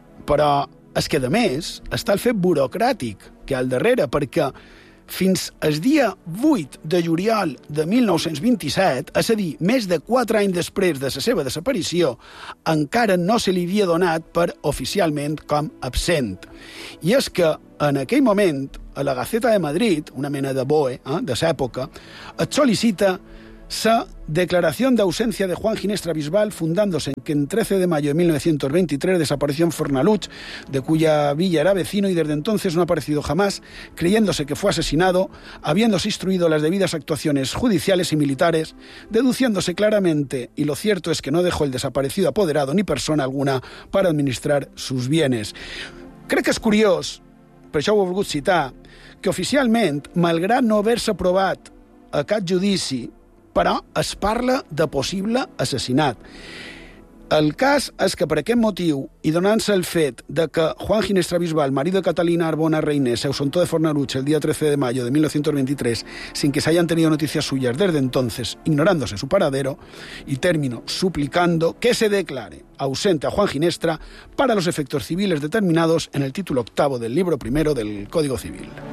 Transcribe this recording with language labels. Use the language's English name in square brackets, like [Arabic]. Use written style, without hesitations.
[Catalan] Però és que, a més, està el fet burocràtic que hi ha al darrere, perquè fins al dia 8 de juliol de 1927, és a dir, més de 4 anys després de la seva desaparició, encara no se li havia donat per oficialment com absent. I és que, en aquell moment, a la Gaceta de Madrid, una mena de BOE, de l'època, et sol·licita [Spanish] sa declaración de ausencia de Juan Ginestra Bisbal, fundándose en que en 13 de mayo de 1923 desapareció en Fornaluch, de cuya villa era vecino y desde entonces no ha aparecido jamás, creyéndose que fue asesinado, habiéndose instruido las debidas actuaciones judiciales y militares, deduciéndose claramente, y lo cierto es que no dejó el desaparecido apoderado ni persona alguna para administrar sus bienes. [Catalan] Crec que és curiós, per això ho he volgut citar, que oficialment, malgrat no haver-se aprovat a cap judici, però es parla de possible assassinat. El cas és que per aquest motiu, i donant-se el fet de que [Spanish] Juan Ginestra Bisbal, marido de Catalina Arbona Reinés, se ausentó de Fornaluch el dia 13 de mayo de 1923, sin que se hayan tenido noticias suyas desde entonces, ignorándose su paradero, y termino suplicando que se declare ausente a Juan Ginestra para los efectos civiles determinados en el título octavo del libro primero del Código Civil.